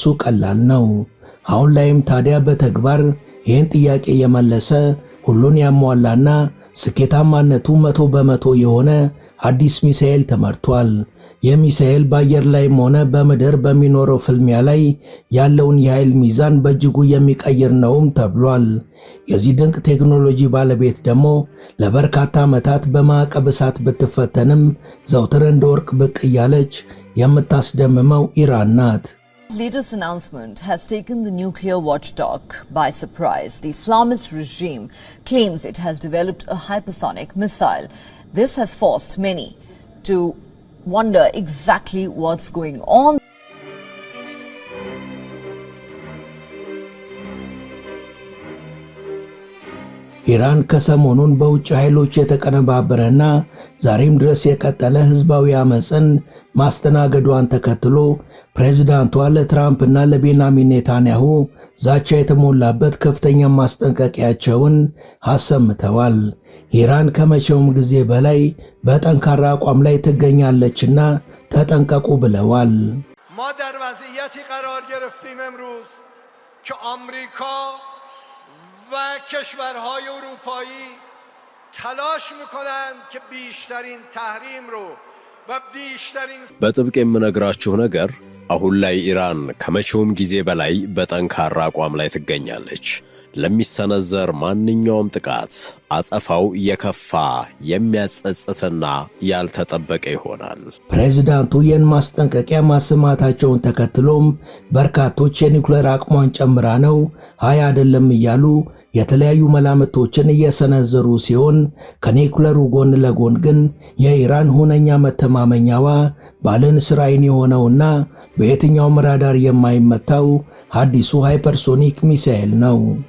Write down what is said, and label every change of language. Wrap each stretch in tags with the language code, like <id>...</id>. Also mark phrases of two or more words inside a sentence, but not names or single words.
<am>ቀላል ነው። አሁን ላይም ታዲያ በተግባር ይህን ጥያቄ የመለሰ ሁሉን ያሟላና ስኬታማነቱ 100% የሆነ አዲስ ሚሳኤል ተመርቷል። የሚሳኤል በአየር ላይም ሆነ በምድር በሚኖረው ፍልሚያ ላይ ያለውን የኃይል ሚዛን በእጅጉ የሚቀይር ነውም ተብሏል። የዚህ ድንቅ ቴክኖሎጂ ባለቤት ደግሞ ለበርካታ ዓመታት በማዕቀብ እሳት ብትፈተንም ዘውትር እንደ ወርቅ ብቅ እያለች የምታስደምመው ኢራን ናት።</am> <en>The latest announcement has taken the nuclear watchdog by surprise. The Islamist regime claims it has developed a hypersonic missile. This has forced many to wonder exactly what's going on.</en> <am>ኢራን ከሰሞኑን በውጭ ኃይሎች የተቀነባበረና ዛሬም ድረስ የቀጠለ ህዝባዊ አመጽን ማስተናገዷን ተከትሎ ፕሬዝዳንቷ ለትራምፕና ለቤንያሚን ኔታንያሁ ዛቻ የተሞላበት ከፍተኛ ማስጠንቀቂያቸውን አሰምተዋል። ኢራን ከመቼውም ጊዜ በላይ በጠንካራ አቋም ላይ ትገኛለችና ተጠንቀቁ ብለዋል።</am> <fa>ማ در وضعیتی قرار گرفتیم امروز که آمریکا و کشورهای اروپایی تلاش میکنند که بیشترین تحریم رو و بیشترین</fa> <am>በጥብቅ የምነግራችሁ ነገር አሁን ላይ ኢራን ከመቼውም ጊዜ በላይ በጠንካራ አቋም ላይ ትገኛለች። ለሚሰነዘር ማንኛውም ጥቃት አጸፋው የከፋ የሚያጸጽትና ያልተጠበቀ ይሆናል። ፕሬዝዳንቱ ይህን ማስጠንቀቂያ ማሰማታቸውን ተከትሎም በርካቶች የኒውክሌር አቅሟን ጨምራ ነው ሃይ አይደለም እያሉ የተለያዩ መላምቶችን እየሰነዘሩ ሲሆን ከኒውክሌሩ ጎን ለጎን ግን የኢራን ሁነኛ መተማመኛዋ ባለንስር ዓይን የሆነውና በየትኛውም ራዳር የማይመታው አዲሱ ሃይፐርሶኒክ ሚሳኤል ነው።</am>